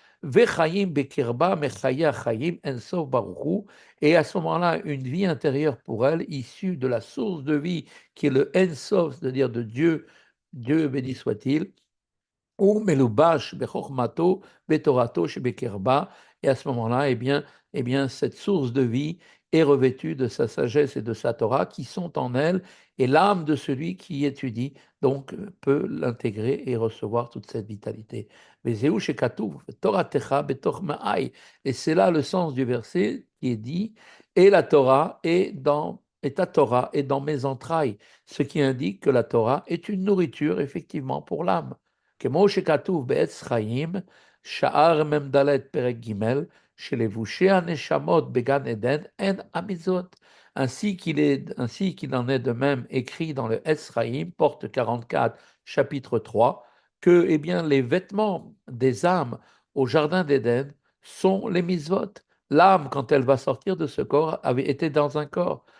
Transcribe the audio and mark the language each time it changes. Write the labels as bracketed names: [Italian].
[Hebrew] Vechayim bekirba mechaya chayim ensof baruchu, [French] et à ce moment-là, une vie intérieure pour elle, issue de la source de vie qui est le ensof, c'est-à-dire de Dieu, Dieu béni soit-il, [Hebrew] ou melubash bechormato betorato shebekerba, [French] et à ce moment-là, eh bien, cette source de vie est revêtue de sa sagesse et de sa Torah qui sont en elle, et l'âme de celui qui étudie donc peut l'intégrer et recevoir toute cette vitalité. [Hebrew] Vezeu shekatuv toratecha betoch ma'ai, [French] et c'est là le sens du verset qui est dit, et la Torah est dans et ta Torah est dans mes entrailles, ce qui indique que la Torah est une nourriture effectivement pour l'âme. [Hebrew] כמו שכתוב בעץ חיים, שער מ"ד פרק ג', שלבושי הנשמות בגן עדן אין המצוות. [French] Ainsi qu'il en est de même écrit dans le Etz Chaim, porte 44, chapitre 3, que eh bien, les vêtements des âmes au jardin d'Éden sont les mitzvot. L'âme, quand elle va sortir de ce corps, avait été dans un corps.